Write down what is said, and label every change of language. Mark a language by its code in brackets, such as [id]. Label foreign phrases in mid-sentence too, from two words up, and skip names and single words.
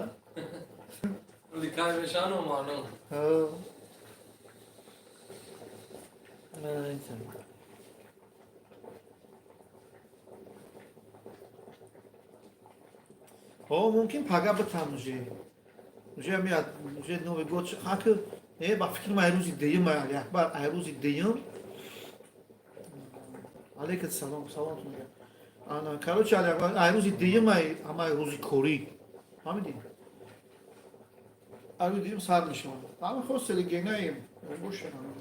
[tg] ликай бешану маълум мумкин пага битам уже меяд [ru] уже новый год [tg] ҳаки ба фикр ма рӯзи деюм якбар рӯзи деюм алейкум салом саломтун ана короче рӯзи деюм ама рӯзи корӣ фаҳмидӣ рӯзи деюм сар мешавад ама хостели генаем боша